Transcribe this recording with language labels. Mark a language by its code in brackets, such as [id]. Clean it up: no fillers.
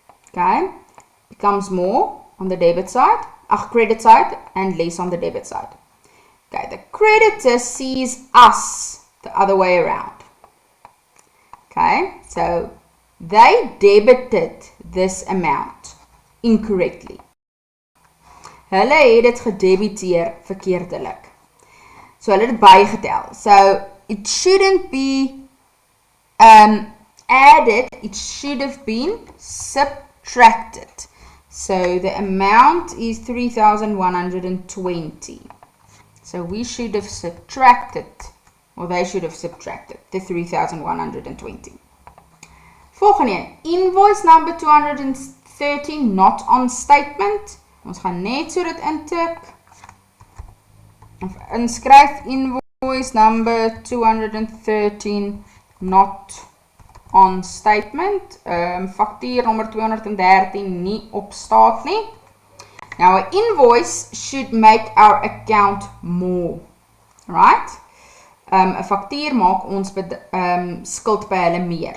[en] Okay, becomes more on the debit side, credit side, and less on the debit side. Okay, the creditor sees us the other way around. Okay, so they debited this amount incorrectly. [af] Hulle het dit gedebiteer verkeerdelik. So hulle het dit bygetel. [en] So it shouldn't be added, it should have been subtracted. So the amount is 3,120. So we should have subtracted, or they should have subtracted the 3,120. [af] Volgende een, [en] invoice number 213 not on statement. [af] Ons gaan net so dit intik. Of inskryf [en] invoice number 213 not on statement. [af] Faktuur nommer 213 nie op staat nie. [en] Now, an invoice should make our account more, right? [af] 'n faktuur maak ons skuld by hulle meer.